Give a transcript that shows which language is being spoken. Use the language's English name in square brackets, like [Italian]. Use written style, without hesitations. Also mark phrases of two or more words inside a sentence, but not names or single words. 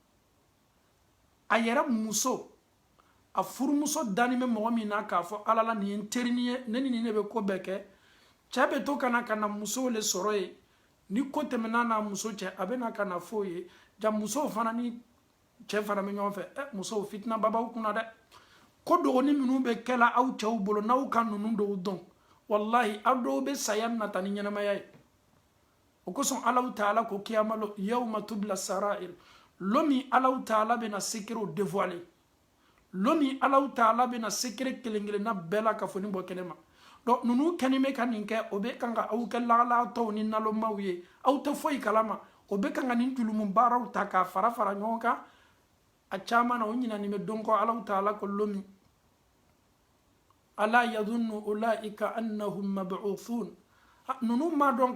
[Bambara] a yɛrɛ muso a furumuso dani bɛ mɔgɔ min na k'a fɔ ala la nin ye n terinin ye ne ni nin de bɛ ko bɛɛ kɛ cɛ bɛ to ka na musow le sɔrɔ ye ni ko tɛmɛna n'a muso cɛ a bɛ na ka na f'o ye ja musow fana ni cɛ fana bɛ ɲɔgɔn fɛ musow fitina babaw kunna dɛ ko dɔgɔnin minnu bɛ kɛla aw cɛw bolo n'aw ka ninnu dɔw dɔn wallahi aw dɔw bɛ saya nata ni ɲɛnamaya ye o kosɔn [Arabic] الله تعالى [Bambara] ko kiyama lo [Arabic] يوم تبلى السرائر [Bambara] lo min [Arabic] الله تعالى [Bambara] bɛna [French] secret dévoiler [Bambara] lo min [Arabic] الله تعالى [Bambara] bɛna secret kelen kelenna bɛɛ la ka fɔ ni bɔ kɛnɛ ma donc ninnu kɛni bɛ ka nin kɛ o bɛ kan ka aw kɛ lahalatɔw ni nalonmaw ye aw tɛ foyi kalama o bɛ kan ka nin julumu baaraw ta k'a fara fara ɲɔgɔn kan a caman na o ɲinani bɛ don kɔ Alahu ta'ala ko lo min [Arabic] ألا يظن أولئك أنهم مبعوثون [Bambara] ninnu ma dɔn